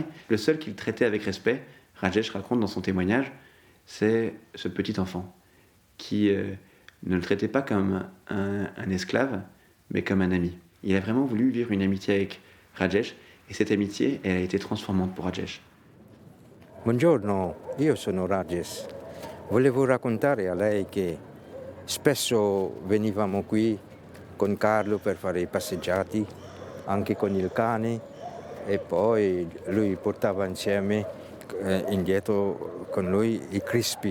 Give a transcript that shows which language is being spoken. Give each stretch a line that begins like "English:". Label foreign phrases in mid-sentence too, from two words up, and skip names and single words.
French: Le seul qu'il traitait avec respect, Rajesh raconte dans son témoignage, c'est ce petit enfant, qui ne le traitait pas comme un esclave, mais comme un ami. Il a vraiment voulu vivre une amitié avec Rajesh, et cette amitié, elle a été transformante pour Rajesh.
Italian: Buongiorno, io sono Rajesh. Volevo raccontare a lei che spesso venivamo qui con Carlo per fare i passeggiati, anche con il cane, e poi lui portava insieme indietro con lui i crispy.